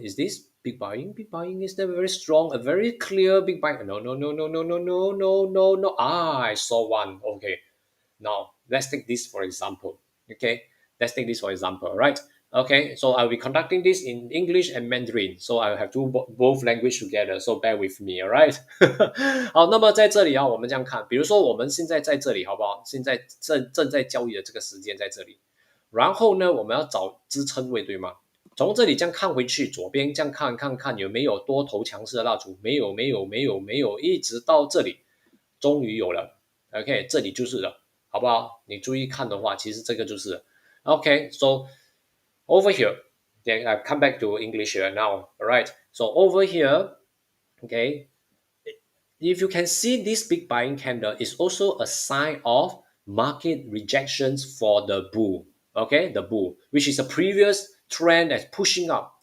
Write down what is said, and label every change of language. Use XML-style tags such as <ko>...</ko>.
<en>Is this big buying? Big buying, is there very strong, a very clear big buying? No, no, no, no, no, no, no, no, no, no. Ah, I saw one. Okay, now, let's take this for example. Okay, let's take this for example, right? Okay, so I'll be conducting this in English and Mandarin, so I'll have to both language together. So bear with me, alright?</en> <zh>好，那么在这里啊，我们这样看，比如说我们现在在这里，好不好？现在正在交易的这个时间在这里，然后呢，我们要找支撑位，对吗？从这里这样看回去，左边这样看有没有多头强势的蜡烛？没有，没有，没有，没有，一直到这里，终于有了。 OK，这里就是了。好不好？你注意看的话，其实这个就是 OK.</zh> <en>So over here, then I come back to English here now. All right. So over here, okay, if you can see this big buying candle is also a sign of market rejections for the bull. Okay, the bull, which is a previous trend that's pushing up.</en>